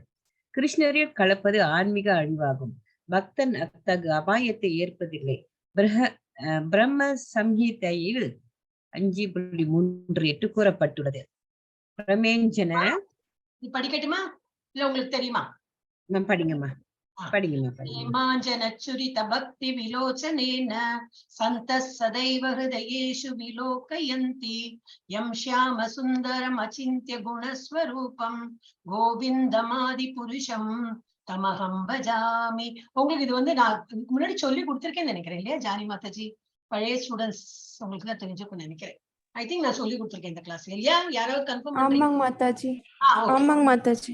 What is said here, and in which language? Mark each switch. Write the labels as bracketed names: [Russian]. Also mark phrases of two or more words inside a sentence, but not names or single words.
[Tamil] கிருஷ்ணரில் கலப்பது ஆன்மீக அழிவாகும். பக்தன் அத்தகு அபாயத்தை ஏற்பதில்லை. பிரம்ம சம்ஹிதையில் 5.38 கூறப்பட்டுள்ளது. பிரமேஞ்சன படிக்கட்டுமா இல்ல உங்களுக்கு தெரியுமா? படிங்கம்மா. [Sanskrit] हेमाञ्जनच्युरित भक्ति विलोचनेन सन्तः सदैव हृदयेषु विलोकयन्ति यं श्याम सुन्दरम् अचिन्त्य गुणस्वरूपं गोविन्दमादिपुरुषं तमहं भजामि. [Tamil] உங்களுக்கு இது வந்து நான் முன்னாடி சொல்லி கொடுத்திருக்கேன்னு நினைக்கிறேன் இல்லையா ஜானி மாதாஜி? பழைய ஸ்டூடெண்ட்ஸ் உங்களுக்கு தான் தெரிஞ்சுக்கும்னு நினைக்கிறேன். [English] I think [Tamil] நான் சொல்லி கொடுத்திருக்கேன் இந்த கிளாஸ் இல்லையா? யாராவது கன்ஃபார்ம் பண்றீங்க? ஆமாங்க மாதாஜி. ஆமாங்க மாதாஜி.